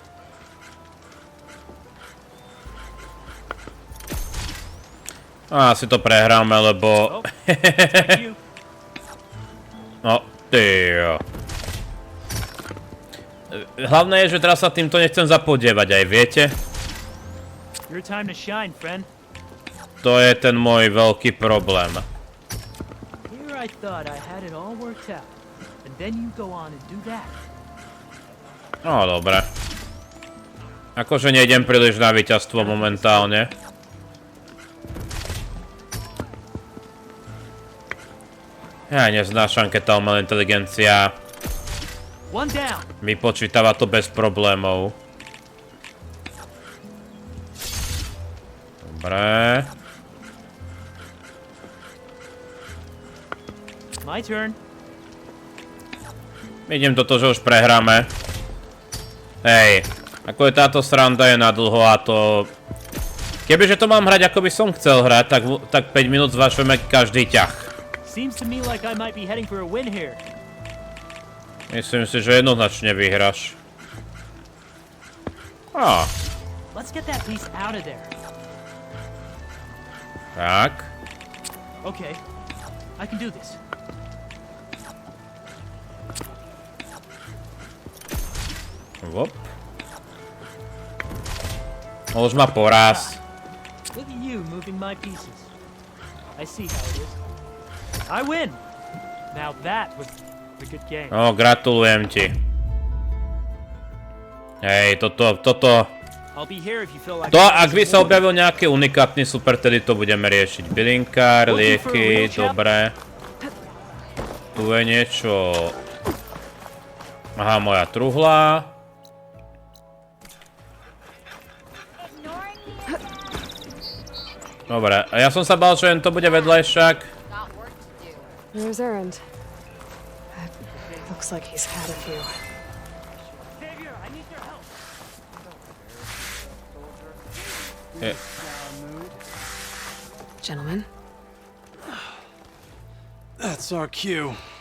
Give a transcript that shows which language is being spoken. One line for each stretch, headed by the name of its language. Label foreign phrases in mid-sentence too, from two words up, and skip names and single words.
Slovak: Asi to prehráme, lebo no, tyjo. Hlavné je, že teraz sa týmto nechcem zapodievať, aj viete?
English: Your time to shine, friend.
Slovak: To je ten môj veľký problém.
English: Here I thought I had it all worked out. And then you go on and do that.
Slovak: No, dobre. Akože nejdem príliš na víťazstvo momentálne. Ja neznášam, keď tá umelá inteligencia vypočítava to bez problémov. Dobre.
English: My turn.
Slovak: Vidím toto, že už prehráme. Hej, ako je táto sranda je na dlho a to... Kebyže to mám hrať, ako by som chcel hrať, tak 5 minút zvažujeme každý ťah.
English: Seems to me like I might be heading for a win here.
Slovak: Myslím si, že jednoznačne vyhráš. Á.
English: Let's get that piece out of there.
Slovak: Tak.
English: Okay, I can do this. Vop.
Slovak: Už ma poráz.
English: Look at you moving my pieces. I see how it is. I win. Now that was a good game.
Slovak: No, gratulujem ti. Hej, toto...
English: I'll be here if you feel like.
Slovak: To, ak by sa objavil nejaký unikátny super, tedy to budeme riešiť. Bylinkár, lieky, dobre. Tu je niečo... Aha, moja truhla. Dobre, a ja som sa bál, že len to bude vedľajšak.
English: There's Erend. Looks like he's had a few. Savior, I need your help. Je. Gentlemen, That's our cue.